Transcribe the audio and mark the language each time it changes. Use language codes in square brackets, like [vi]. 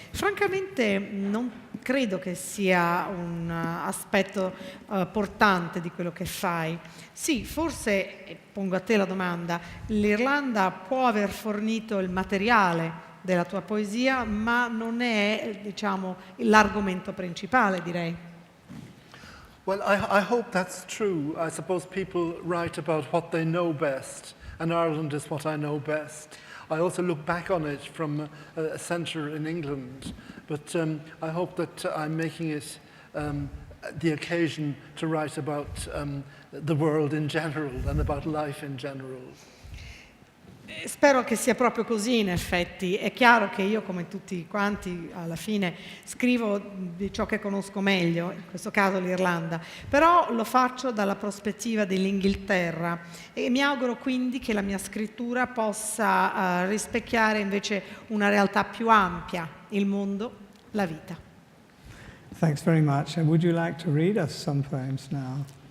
[it] Francamente non credo che sia un aspetto portante di quello che fai. Sì, forse, pongo a te la domanda, l'Irlanda può aver fornito il materiale della tua poesia, ma non è, diciamo, l'argomento principale, direi. [en] Well, I hope that's true. I suppose people write about what they know best, and Ireland is what I know best. I also look back on it from a centre in England, but I hope that I'm making it the occasion to write about the world in general and about life in general. [it] Spero che sia proprio così, in effetti. È chiaro che io, come tutti quanti, alla fine scrivo di ciò che conosco meglio, in questo caso l'Irlanda, però lo faccio dalla prospettiva dell'Inghilterra e mi auguro quindi che la mia scrittura possa rispecchiare invece una realtà più ampia, il mondo, la vita. [en] Thanks very much. And would you like to read us some poems now?